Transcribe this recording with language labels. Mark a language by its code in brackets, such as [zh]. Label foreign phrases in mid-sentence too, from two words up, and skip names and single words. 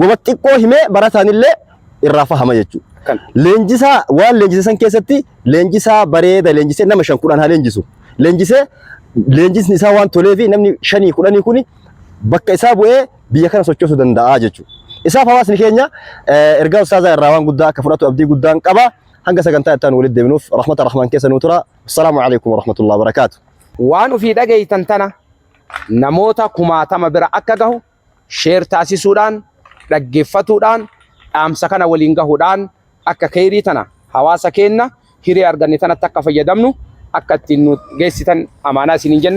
[om] Goba xiqqoo himee barataanillee irraa fahama jechuudha. Leenjisaa waan leenjise san keessatti leenjisaa bareeda leenjisee nama 5 10 haa leenjisu. Leenjisni isaa waan tolee fi namni 5 10 kuni bakka isaa bu'ee biyya kana sochoosuu danda'a jechuudha. Isaaf hawaasni keenya ergaa ustaazaa irraa waan guddaa akka fudhatu abdii guddaan qaba. Hanga sagantaa ittaan walitti deebinuuf rahmata rahmaan keessa nuu tura. [ar] السلام عليكم ورحمة الله وبركاته. [om] Waan ofii dhageeytan tana namoota 1000 bira akka gahu sheer taasisuudhaan dhaggeeffatuudhaan dhaamsa kana waliin gahuudhaan akka khayrii tana hawaasa keenya hiree arganne tanatti akka fayyadamnu akka ittiin nu geessitan amaanaa isiniin jenna.